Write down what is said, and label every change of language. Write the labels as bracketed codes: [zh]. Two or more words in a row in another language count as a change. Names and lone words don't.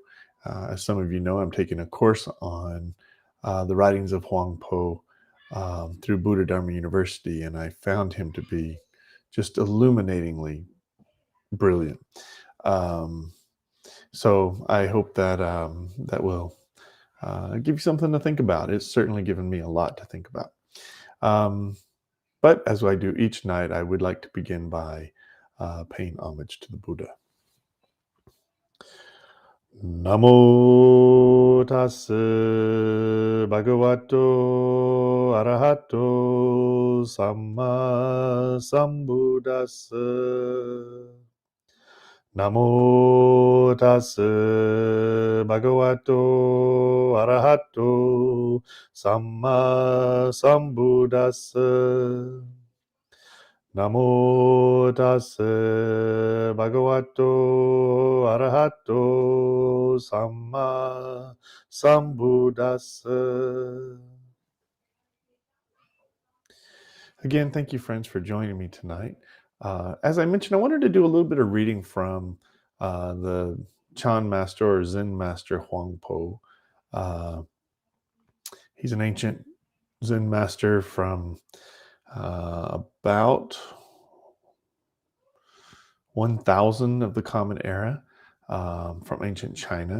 [en] As some of you know, I'm taking a course on the writings of Huang Po through Buddha Dharma University, and I found him to be just illuminatingly brilliant. So I hope that that will give you something to think about. It's certainly given me a lot to think about. But as I do each night, I would like to begin by paying homage to the Buddha. [pi] Namo tassa bhagavato arahato samma sambuddhassa. Namo tassa bhagavato arahato samma sambuddhassa. Namo tassa bhagavato arahato samma sambuddhassa. [en] Again, thank you, friends, for joining me tonight. As I mentioned, I wanted to do a little bit of reading from the Chan master or Zen master Huang Po. He's an ancient Zen master from about 1000 of the Common Era, from ancient China.